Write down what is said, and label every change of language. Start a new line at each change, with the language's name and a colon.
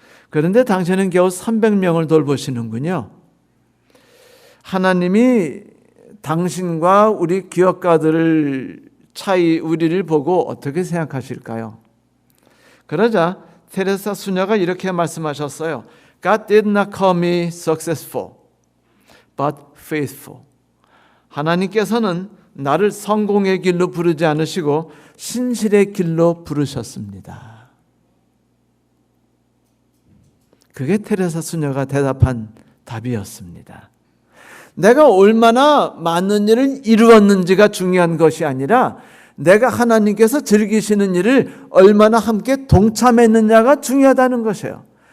Korean: 그런데 당신은 겨우 300명을 돌보시는군요. 하나님이 당신과 우리 기업가들을 차이 우리를 보고 어떻게 생각하실까요? 그러자 테레사 수녀가 이렇게 말씀하셨어요.
English: God did not call me successful, but faithful.
Korean: 하나님께서는 나를 성공의 길로 부르지 않으시고 신실의 길로 부르셨습니다. 그게 테레사 수녀가 대답한 답이었습니다. 내가 얼마나 많은 일을 이루었는지가 중요한 것이 아니라 내가 하나님께서 즐기시는 일을 얼마나 함께 동참했느냐가 중요하다는 것이에요.